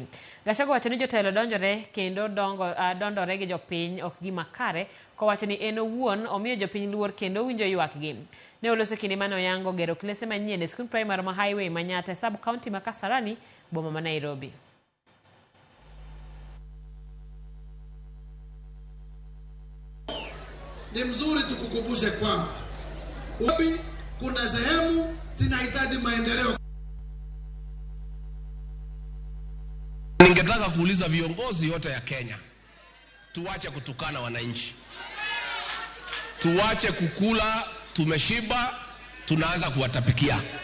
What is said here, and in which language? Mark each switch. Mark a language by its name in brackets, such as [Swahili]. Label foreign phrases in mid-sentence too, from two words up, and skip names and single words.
[Luo (Kenya and Tanzania)] Gachagua wacho ni jotelo donjore kendo dondore gi jopiny ok gima kare, kowacho ni en owuon omiyo jopiny luor kendo winjo ywakgi. Ne oloso kinde mane oyango gero klese manyien e skul primar ma Highway Manyata e sub-county ma Kasarani, boma ma Nairobi. [Swahili] Ni mzuri tukukumbushe kwamba kuna sehemu zinahitaji maendeleo. Ningetaka kuuliza viongozi wote ya Kenya, tuache kutukana wananchi. Tuache kukula tumeshiba tunaanza kuwatapikia.